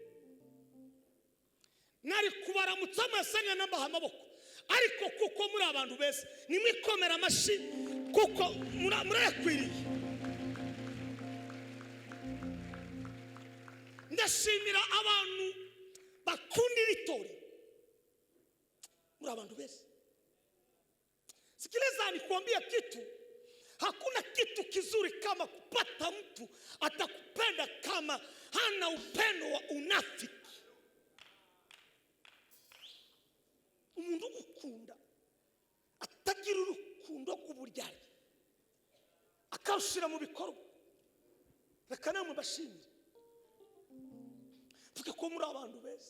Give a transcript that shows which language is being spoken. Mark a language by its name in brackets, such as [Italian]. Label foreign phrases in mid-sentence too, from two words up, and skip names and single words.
[Kinyarwanda] nari kubaramutsa mwese n'ambaha amaboko, ariko kuko muri abantu beza nimwikomera amashyi kuko murakwiriye. Ndashimira abantu bakundira itorero, muri abantu beza. [Swahili] Sikiliza nikwambia kitu, hakuna kitu kizuri kama kupata mtu atakupenda kama hana upendo wa unafiki. [Kinyarwanda] Umuntu gukunda atagira urukundo rw'uburyarya akawushyira mu bikorwa, reka namwe bashimire tuke ko muri abantu beza.